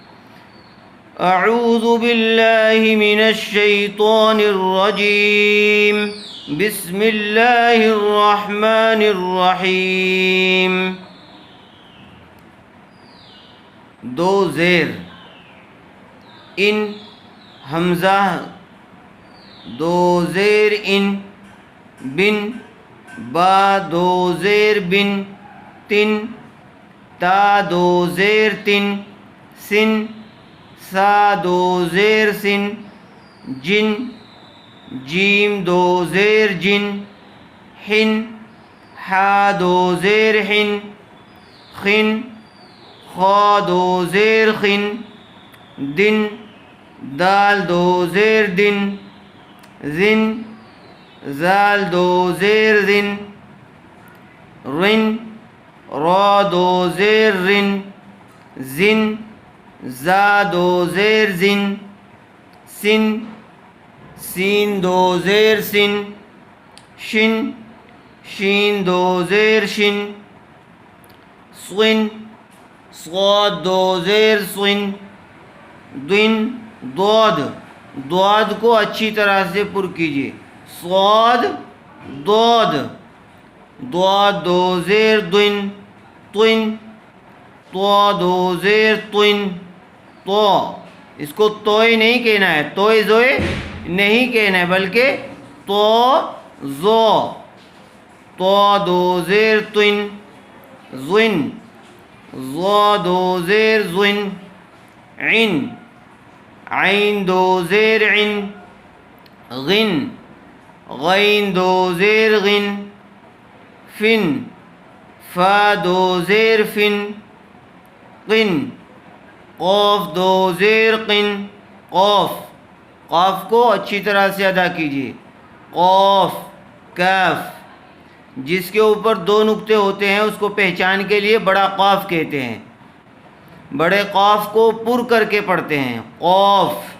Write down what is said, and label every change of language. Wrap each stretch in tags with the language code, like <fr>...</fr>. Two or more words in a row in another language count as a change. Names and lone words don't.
<ar>اعوذ باللہ من الشیطان الرجیم، بسم اللہ الرحمن الرحیم۔</ar> <ur>2 زیر ان حمزہ، 2 زیر ان بن، با 2 زیر بن تن، تا 2 زیر تن سن، سا 2 زیر سن جن، جیم 2 زیر جن حن، حا 2 زیر حن خن، خا 2 زیر خن دن، دال 2 زیر دن زن، زال 2 زیر زن رن، را 2 زیر رن زن، زا 2 زیر زن سن، سین 2 زیر سن شن، شین 2 زیر شن صن، صاد 2 زیر صن دن، ضاد، ضاد کو اچھی طرح سے پر کیجیے، صاد ضاد، ضاد 2 زیر دن طن، طا 2 زیر طن طا، اس کو توئے نہیں کہنا ہے، توئے زوئے نہیں کہنا ہے، بلکہ تو زو، طا 2 زیر طن زن، ظا 2 زیر زن عن، عین 2 زیر عن غن، غین 2 زیر غن فن، فا 2 زیر فن قن، قاف 2 زیر قن قاف، قاف کو اچھی طرح سے ادا کیجیے، قاف کاف، جس کے اوپر 2 نقطے ہوتے ہیں اس کو پہچان کے لیے بڑا قاف کہتے ہیں، بڑے قاف کو پر کر کے پڑھتے ہیں، قاف</ur>